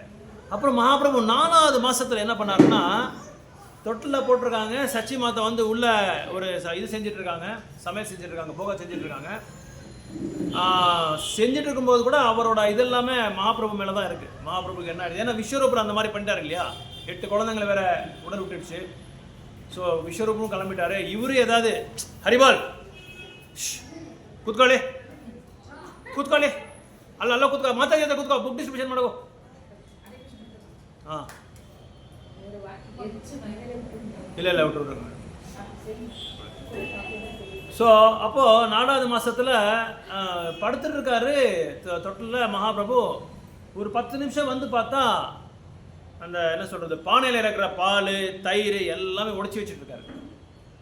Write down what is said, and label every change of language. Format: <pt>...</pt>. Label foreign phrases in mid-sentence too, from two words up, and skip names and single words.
<ta>அப்புறம் மகாபிரபு 4வது மாதத்தில் என்ன பண்ணாருன்னா, தொட்டில் போட்டிருக்காங்க, சச்சி மாதா வந்து உள்ள ஒரு இது செஞ்சிட்ருக்காங்க, சமையல் செஞ்சிட்ருக்காங்க, போக செஞ்சிட்ருக்காங்க. செஞ்சுட்டு இருக்கும்போது கூட அவரோட இது எல்லாமே மகாபிரபு மேலே தான் இருக்குது. மகாபிரபுக்கு என்ன ஆயிடுது, ஏன்னா விஸ்வரூபர் அந்த மாதிரி பண்ணிட்டாரு இல்லையா, 8 குழந்தைங்களை வேற உடல் விட்டுடுச்சு. ஸோ விஸ்வரூபமும் கிளம்பிட்டாரு. இவரு ஏதாவது ஹரிபால்</ta> <kn>ಕೂತ್ಕೊಳ್ಳಿ ಅಲ್ಲ ಕೂತ್ಕೊ, ಮಾತಾಡಿ ಕೂತ್ಕೊ,</kn> <en>book distribution</en> <kn>ಮಾಡೋ.</kn> <ta>ಹಾಂ இல்லை விட்டுருங்க. ஸோ அப்போது 4வது மாதத்தில் படுத்துட்டு இருக்காரு தொட்டில் மகாபிரபு. ஒரு 10 நிமிஷம் வந்து பார்த்தா அந்த என்ன சொல்கிறது, பானையில் இருக்கிற பால் தயிர் எல்லாமே உடச்சி வச்சுட்டு இருக்காரு.</ta>